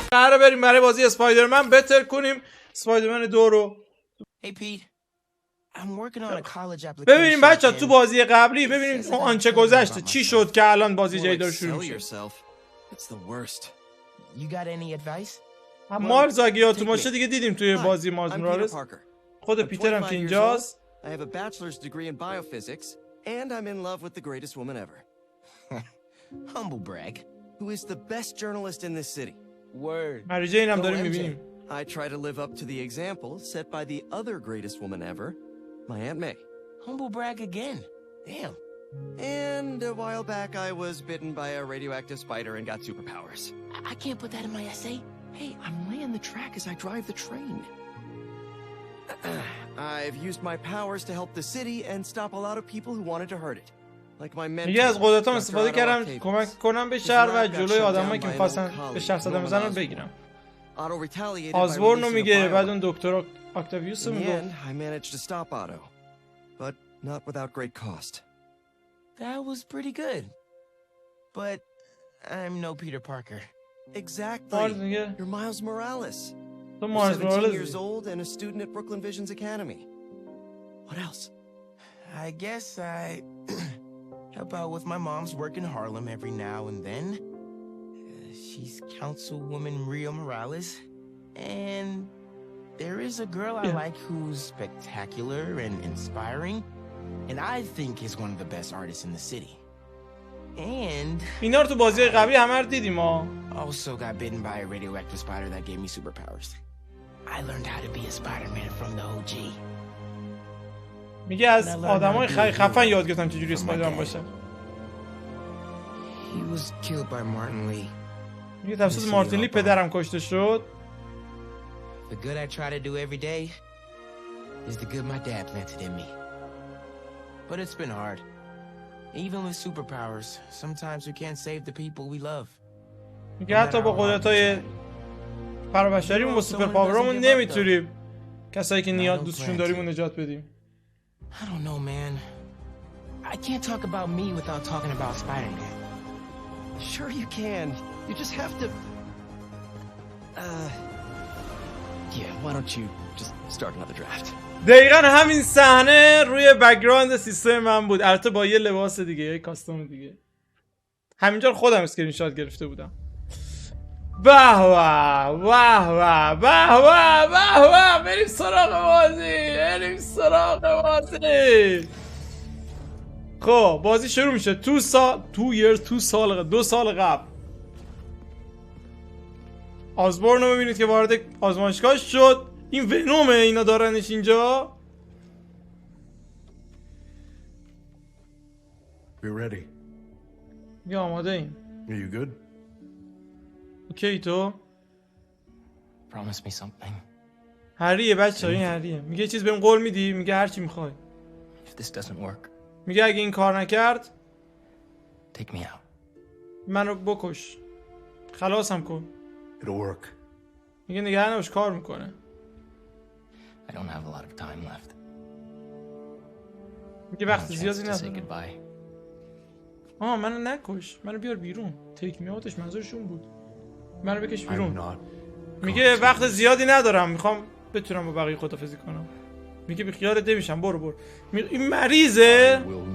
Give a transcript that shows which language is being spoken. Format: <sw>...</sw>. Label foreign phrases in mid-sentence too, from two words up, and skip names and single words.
<fa>قراره بریم برای بازی اسپایدرمن بتر کنیم اسپایدرمن 2 رو.</fa> <en>Hey Pete, I'm working on a college application.</en> <fa>ببینیم بچه تو بازی قبلی ببینیم آنچه گذشته چی شد که الان بازی جدید داره شروع میشه.</fa> <en>It's the worst. You got any advice?</en> <fa>مارز اگه یادتون باشه دیگه دیدیم توی بازی مارز مورالز. خود پیتر هم که اینجاست.</fa> <en>I have a bachelor's degree in biophysics and I'm in love with the greatest woman ever. Humble brag. Who is the best journalist in this city. Word.</en> <fa>مری جین هم داریم میبینیم.</fa> <en>I try to live up to the example set by the other greatest woman ever, my Aunt May. Humble brag again. Damn. And a while back I was bitten by a radioactive spider and got superpowers. I can't put that in my essay. Hey, I'm laying the track as I drive the train. I've used my powers to help the city and stop a lot of people who wanted to hurt it. Like my mentor.</en> <fa>میگه از قدرتام استفاده کردم کمک کنم به شهر و جلوی آدمایی که می‌خواستن به شهر صدمه بزنن بگیرم. آزبورن رو میگه بعد اون دکتر اکتاویوس رو میگه.</fa> <en>I managed to stop Otto, but not without great cost. That was pretty good. But I'm no Peter Parker. Exactly. You're Miles Morales.</en> <fa>تو مایلز morales.</fa> <en>17 years old and a student at Brooklyn Visions Academy. What else? I guess I help out with my mom's work in Harlem every now and then. She's Councilwoman Rio Morales. And there is a girl I like who's spectacular and inspiring. And I think is one of the best artists in the city. And</en> <fa>اینا رو تو بازی قبلی همه رو دیدیم ها.</fa> <en>Also got bitten by a radioactive spider that gave me superpowers. I learned how to be a Spider-Man from the OG.</en> <fa>میگه از آدمای خفن یاد گرفتم چجوری اسپایدرمن باشه.</fa> <en>He was killed by Martin Lee.</en> <fa>میگه توسط مارتین لی پدرم کشته شد.</fa> <en>The good I try to do every day is the good my dad planted in me. But it's been hard. Even with superpowers, sometimes we can't save the people we love.</en> <fa>میگه حتی با قدرت‌های فرابشریمون با سوپر پاورامون نمیتونیم کسایی که نیاز دوستشون داریم رو نجات بدیم.</fa> <en>I don't know, man. I can't talk about me without talking about Spider-Man. Sure you can. You just have to... Yeah, why don't you just start another draft?</en> <fa>دقیقا همین صحنه روی بک‌گراند سیستم من بود. البته با یه لباس دیگه، یه کاستوم دیگه. همینجا خودم اسکرین شات گرفته بودم. به به به به به بریم سراغ بازی. خب بازی شروع میشه. 2 سال قبل آزبورن رو میبینید که وارد آزمایشگاه شد. این ونومه اینا دارنش اینجا.</fa> <en>We're ready.</en> <fa>یا آماده ایم.</fa> <en>Are you good?</en> <fa>اوکی تو؟</fa> <en>Promise me something.</en> <fa>هریه بچه این هریه. میگه چیز بهم قول میدی؟ میگه هر چی میخوای.</fa> <en>If this doesn't work,</en> <fa>میگه اگه این کار نکرد</fa> <en>take me out.</en> <fa>منو بکش. خلاصم کن.</fa> <en>It'll work.</en> <fa>میگه نگران نباش کار میکنه.</fa> <en>I don't have a lot of time left.</en> <fa>میگه وقت زیادی ندارم. منو نکش. منو بیار بیرون. تیک میاتش منظورشون بود. منو بکش بیرون. میگه وقت زیادی ندارم. میخوام بتونم با بقیه خدافظی کنم. میگه بی خیالت نمیشم. برو. این مریضه.</fa>